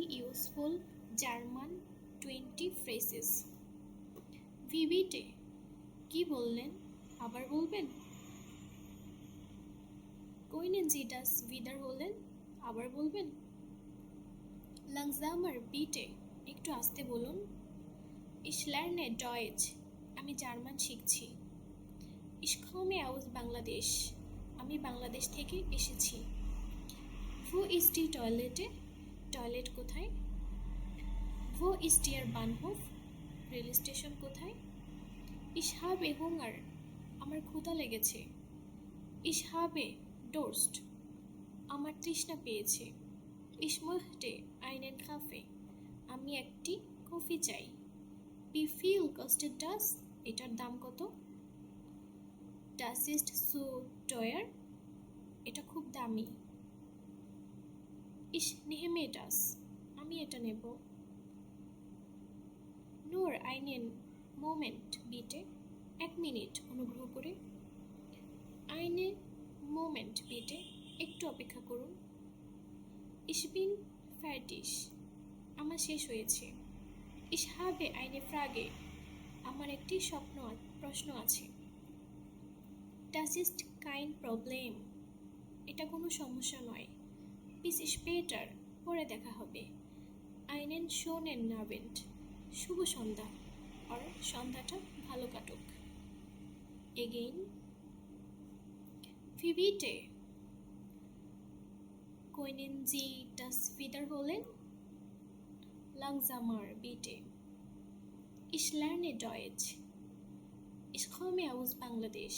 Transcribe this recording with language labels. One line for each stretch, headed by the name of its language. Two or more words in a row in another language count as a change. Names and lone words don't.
English: useful German 20 phrases.
German: Wie bitte?
Bangla: কি বললেন? আবার বলবেন?
German: Können Sie das wiederholen?
Bangla: আবার বলবেন?
German: Langsamer bitte.
Bangla: একটু আস্তে বলুন।
German: Ich lerne Deutsch.
Bangla: আমি জার্মান শিখছি।
German: Ich komme aus Bangladesh.
Bangla: আমি বাংলাদেশ থেকে এসেছি।
German: Wo ist die Toilette?
Bangla: টয়লেট কোথায়?
German: Wo ist Ihr Bahnhof?
Bangla: রেল স্টেশন কোথায়?
German: Ich habe Hunger.
Bangla: আমার ক্ষুধা লেগেছে।
German: Ich habe Durst.
Bangla: আমার তৃষ্ণা পেয়েছে।
German: Ich möchte einen Kaffee.
Bangla: আমি একটি কফি চাই।
German: Wie viel kostet das?
Bangla: এটার দাম কত?
German: Das ist so teuer.
Bangla: এটা খুব দামি।
German: Ich nehme das.
Bangla: আমি এটা নেব।
German: Nur einen Moment bitte.
Bangla: এক মিনিট অনুগ্রহ করে।
German: Eine Moment bitte.
Bangla: একটু অপেক্ষা করুন।
German: Ich bin fertig.
Bangla: আমার শেষ হয়েছে।
German: Ich habe eine Frage.
Bangla: আমার একটি প্রশ্ন আছে।
German: Das ist kein Problem.
Bangla: এটা কোনো সমস্যা নয়।
German: Bis später.
Bangla: পরে দেখা হবে।
German: Einen schönen Abend.
Bangla: শুভ সন্ধ্যা। আর সন্ধ্যাটা ভালো কাটুক।
English: Again.
German: Wie bitte? Können Sie das wiederholen? Langsamer bitte. Ich lerne Deutsch. Ich komme aus Bangladesh.